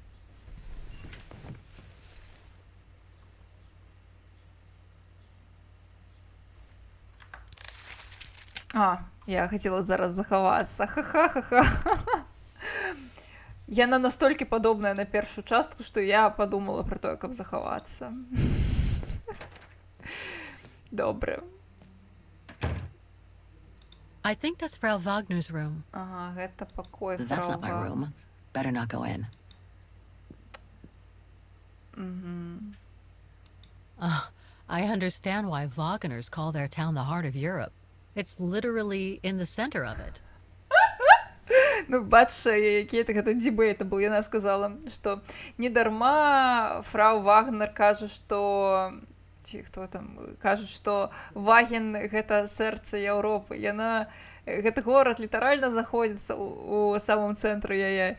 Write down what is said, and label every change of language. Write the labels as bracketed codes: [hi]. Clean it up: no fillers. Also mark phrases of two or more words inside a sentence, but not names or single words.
[be] Я хотела зараз захавацца. Ха-ха-ха-ха. Яна настолькі падобная на першую частку, што я падумала пра тое, каб захавацца. Добра. [en] I think that's Frau Wagner's room. [be] Ага, гэта пакой [en] That's [be] фрау [en] not my [be] Вагнер. [en] room. Better not go in. I understand why Wagners call their town the heart of Europe. It's literally in the center of it. [be] Ну, бачиш, який гэта дебейтабл, яна сказала, што недарма фрау Вагнер кажа, што ці хто там кажа, што Ваген гэта сэрца Еўропы. Яна гэты горад літаральна знаходзіцца у самым цэнтры яе.